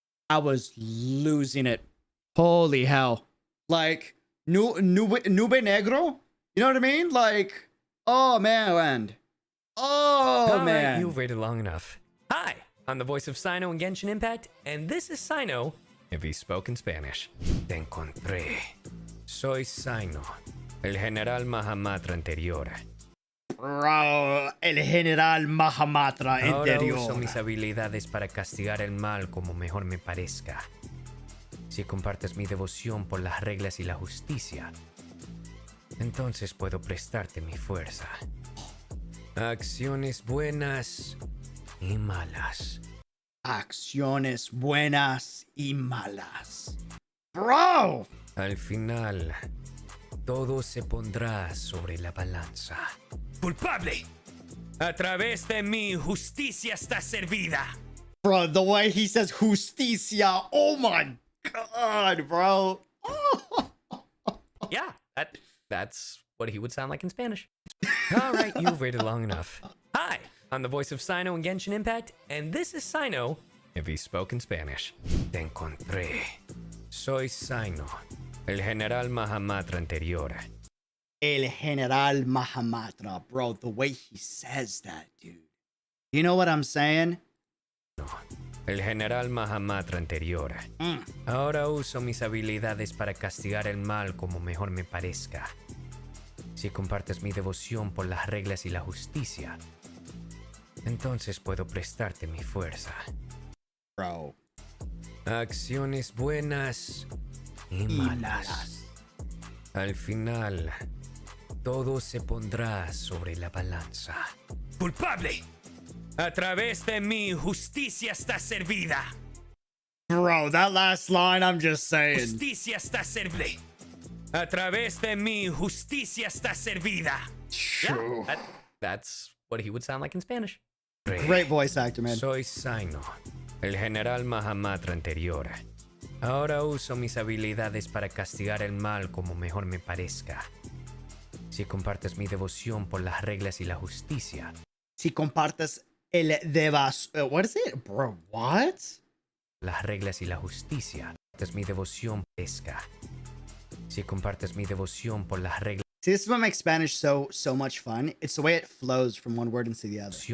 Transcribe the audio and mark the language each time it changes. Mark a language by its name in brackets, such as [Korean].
[English] I was losing it. Holy hell. Like, Nube Negro? You know what I mean? Like, oh man. Oh man. Right, you've waited long enough. Hi, I'm the voice of Sino in Genshin Impact, and this is Sino if he spoke in Spanish. [Spanish] Te encontré. Soy Sino, el General Mahamatra anterior. Bro, el General Mahamatra anterior. Ahora uso mis habilidades para castigar el mal como mejor me parezca. Si compartes mi devoción por las reglas y la justicia, entonces puedo prestarte mi fuerza. Acciones buenas y malas. Acciones buenas y malas. [English] Bro. [Spanish] Al final, todo se pondrá sobre la balanza. ¡Culpable! A través de mi justicia está servida. [English] Bro, the way he says justicia. Oh my god, bro. Oh. Yeah, that's what he would sound like in Spanish. All right, you've waited long enough. Hi, I'm the voice of Sino in Genshin Impact, and this is Sino if he spoke in Spanish. [Spanish] Te encontré. Soy Sino, el General Mahamatra anterior. El General Mahamatra, bro. [English] The way he says that, dude. You know what I'm saying? [Spanish] El General Mahamatra anterior. Ahora uso mis habilidades para castigar el mal como mejor me parezca. Si compartes mi devoción por las reglas y la justicia, entonces puedo prestarte mi fuerza. [English] Bro. [Spanish] Acciones buenas y malas. Al final, todo se pondrá sobre la balanza. ¡Culpable! A través de mi justicia está servida. [English] Bro, that last line, I'm just saying. [Spanish] Justicia está servible. A través de mi justicia está servida. [English] Yeah, that's what he would sound like in Spanish. Great voice actor, man. [Spanish] Soy Sino, el General Mahamatra anterior. Ahora uso mis habilidades para castigar el mal como mejor me parezca. Si compartes mi devoción por las reglas y la justicia. Si compartes el devas... [English] what is it? Bro, what? [Spanish] Las reglas y la justicia. Compartes mi devoción pesca. Si compartes mi devoción por las reglas. [English] See, this is what makes Spanish so much fun. It's the way it flows from one word into the other.